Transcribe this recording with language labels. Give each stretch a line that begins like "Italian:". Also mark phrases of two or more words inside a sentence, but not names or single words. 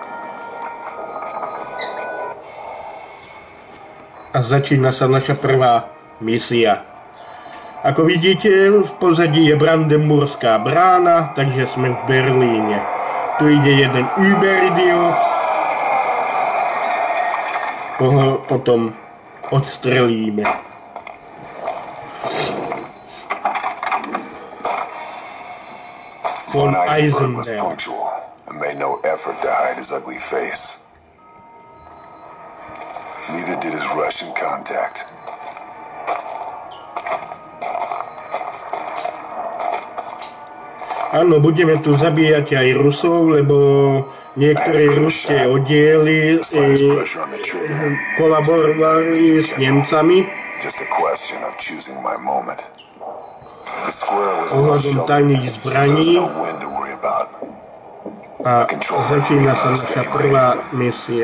Slovak: A začína sa naša prvá misia. Ako vidíte, v pozadí je Brandenburská brána, takže sme v Berlíne. Tu ide jeden Überidiot, koho potom odstrelíme.
English: Von Eisenberg was punctual and made no effort to hide his ugly face. Neither did his Russian contact.
Slovak: Áno, budeme tu zabíjať aj Rusov, lebo niektoré ruské oddiely kolaborovali s Nemcami ohľadom tajných zbraní a začína sa naša prvá misia.